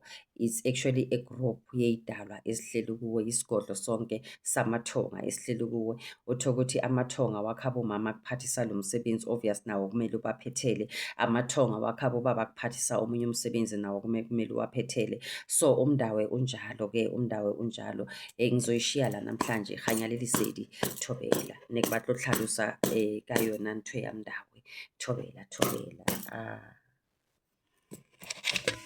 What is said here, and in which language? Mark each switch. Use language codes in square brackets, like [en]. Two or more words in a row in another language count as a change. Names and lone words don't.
[en] It's actually a group [zu] yey'dalwa esihleli kuwo, isigodlo sonke samathonga esihleli kuwo. Utho ukuthi amathonga wakhabo mama kuphathisa lo msebenzi, obvious nawo kumele ubaphethele. Amathonga wakhabo baba kuphathisa omunye umsebenzi, nawo kumele uwaphethele. So umdawe unjalo ke, umdawe unjalo. Ngizoyishiya la namhlanje Kganya le Lesedi. [nso] Thobela ne ke batlo tlhalosa ka yona ntho ya mdawe. Thobela